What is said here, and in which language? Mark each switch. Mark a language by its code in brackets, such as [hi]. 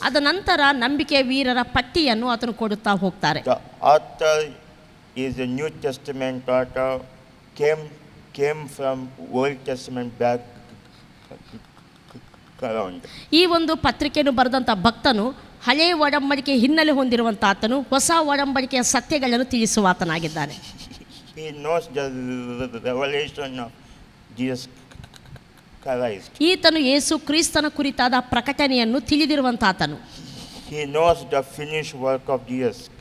[kn] ಅದ ನಂತರ ನಂಬಿಕೆ ವೀರರ ಪಟ್ಟಿಯನ್ನು ಆತನು ಕೊಡುತ್ತಾ ಹೋಗ್ತಾರೆ. [en] The author is a New Testament author, came from Old Testament background. [kn] ಈ ಒಂದು ಪತ್ರಿಕೆಯನ್ನು ಬರೆದಂಥ ಭಕ್ತನು ಹಳೆಯ ಒಡಂಬಡಿಕೆ ಹಿನ್ನೆಲೆ ಹೊಂದಿರುವಂಥ ಆತನು ಹೊಸ ಒಡಂಬಡಿಕೆಯ ಸತ್ಯಗಳನ್ನು ತಿಳಿಸುವ ಆತನಾಗಿದ್ದಾನೆ. [en] He knows the revelation of Jesus Christ. [kn] ಈತನು ಯೇಸು ಕ್ರಿಸ್ತನ ಕುರಿತಾದ ಪ್ರಕಟಣೆಯನ್ನು ತಿಳಿದಿರುವಂಥ ಆತನು. [en] He knows the finished work of Jesus